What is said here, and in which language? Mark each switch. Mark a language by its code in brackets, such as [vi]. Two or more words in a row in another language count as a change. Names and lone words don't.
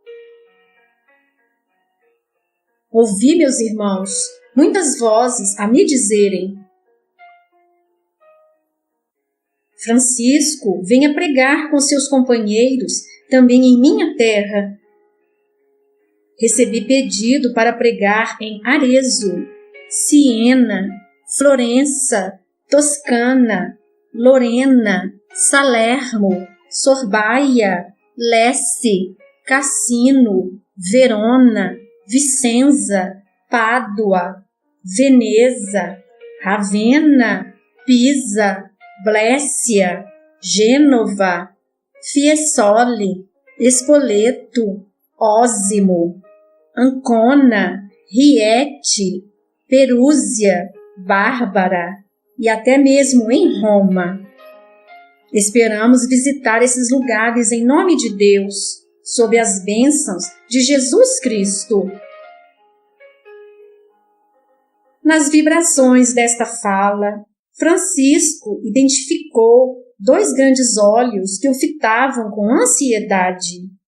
[pt] Ouvi, meus irmãos, muitas vozes a me dizerem: Francisco, venha pregar com seus companheiros também em minha terra. Recebi pedido para pregar em Arezzo, Siena, Florença, Toscana, Lorena, Salermo, Sorbaia, Lecce, Cassino, Verona, Vicenza, Pádua, Veneza, Ravenna, Pisa, Blécia, Gênova, Fiesole, Spoleto, Osimo, Ancona, Rieti, Perúzia, Bárbara e até mesmo em Roma. Esperamos visitar esses lugares em nome de Deus, sob as bênçãos de Jesus Cristo. Nas vibrações desta fala, Francisco identificou dois grandes olhos que o fitavam com ansiedade.